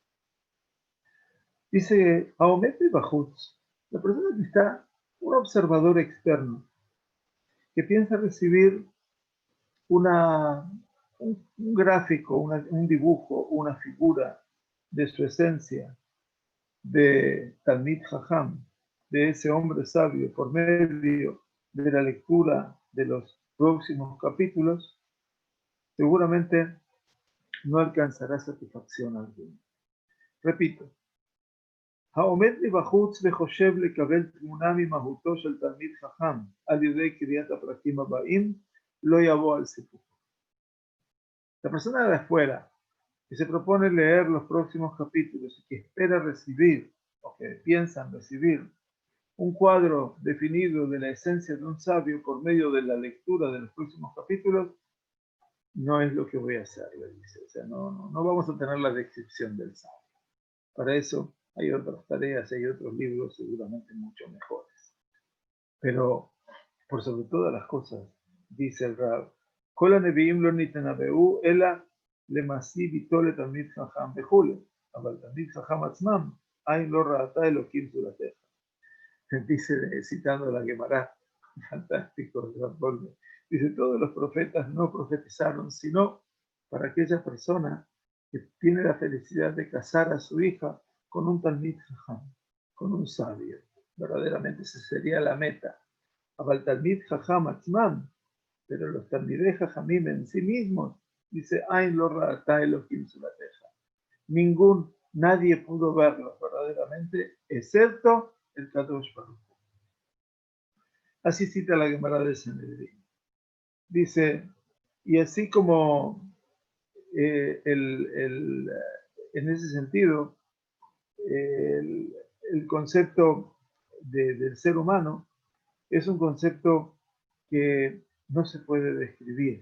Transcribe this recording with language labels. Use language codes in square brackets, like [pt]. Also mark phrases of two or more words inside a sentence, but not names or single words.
[es] Dice [he] העומד מבחוץ, [es] la persona que está, un observador externo, que piensa recibir un gráfico, un dibujo, una figura de su esencia, de [he] תלמיד חכם, [es] de ese hombre sabio, por medio de la lectura de los próximos capítulos, seguramente no alcanzará satisfacción alguna. Repito, [he] העומד מבחוץ וחושב לקבל תמונה ממהותו של תלמיד חכם על ידי קריאת הפרקים הבאים, לא יבוא על סיפוקו. [es] La persona de afuera que se propone leer los próximos capítulos y que espera recibir, o que piensan recibir, un cuadro definido de la esencia de un sabio por medio de la lectura de los próximos capítulos, no es lo que voy a hacer, le dice. O sea, no vamos a tener la descripción del sabio. Para eso hay otras tareas, hay otros libros seguramente mucho mejores. Pero, por sobre todas las cosas, dice el Rab, [he] כל הנביאים לא נתנבאו, אלא למעשי ביטול לתלמיד חכם וכולי. אבל תלמיד חכם עצמם, עין לא ראתה אלוקים זולתך. [es] Dice, citando la Gemara, fantástico, dice, todos los profetas no profetizaron, sino para aquella persona que tiene la felicidad de casar a su hija con un [he] תלמיד חכם, [es] con un sabio. Verdaderamente esa sería la meta. [he] אבל תלמיד חכם עצמו, [es] pero los [he] תלמידי חכמים [es] en sí mismos, dice, [he] עין לא ראתה אלוקים זולתך. [es] Nadie pudo verlos verdaderamente, excepto el Kadosh Baruj Hu. Así cita la Gemara de Sanedrín. Dice, y así como en ese sentido, el concepto del ser humano es un concepto que no se puede describir.